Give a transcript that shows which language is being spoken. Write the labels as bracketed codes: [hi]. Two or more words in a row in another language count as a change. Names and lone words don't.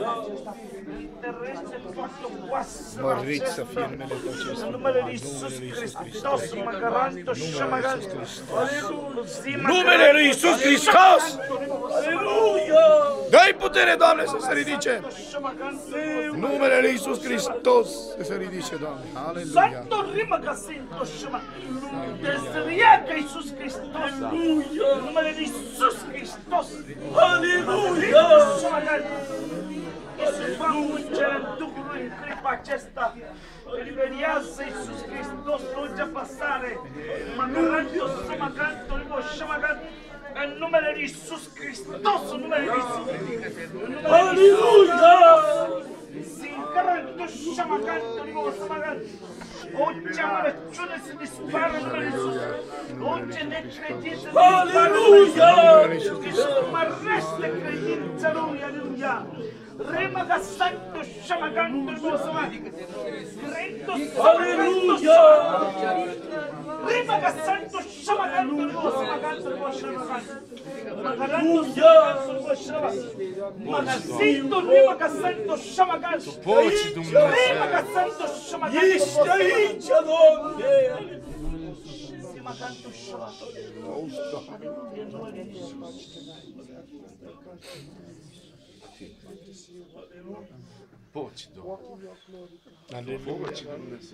[ro] Mărit să fie numele Tău cel Sfânt. Numele Lui Iisus Hristos, magaranto shamaganto. Numele Lui Iisus Hristos! Aleluia! Dă-i putere, Doamne, să se ridice! Numele Lui Iisus Hristos să se ridice, Doamne. Aleluia! Santo rimaga sinto shama. Desriaca Iisus Hristos. Aleluia! Numele Lui Iisus Hristos. Aleluia! Iisus va ungere în Duhului în clipa aceasta. Eliberiază Iisus Hristos orice apăsare. Magaranto shamaganto, shamaganto. În numele Lui Iisus Hristos, în numele Lui Iisus. Aleluia! Singaranto shamaganto, shamaganto. Orice amărăciune se dispară în numele Lui Iisus. Orice necredință se dispară în numele Lui Iisus. Iisus mărește credința Lui, aleluia! Remaga santo shamaganto, aleluia! Remaga santo shamaganto, Magazinto remaga santo shamaganto. Poți, Dumnezeu. Remaga santo shamaganto. Ești aici, Doamne! Shamaganto Poți, Doamne. Poți, Dumnezeu.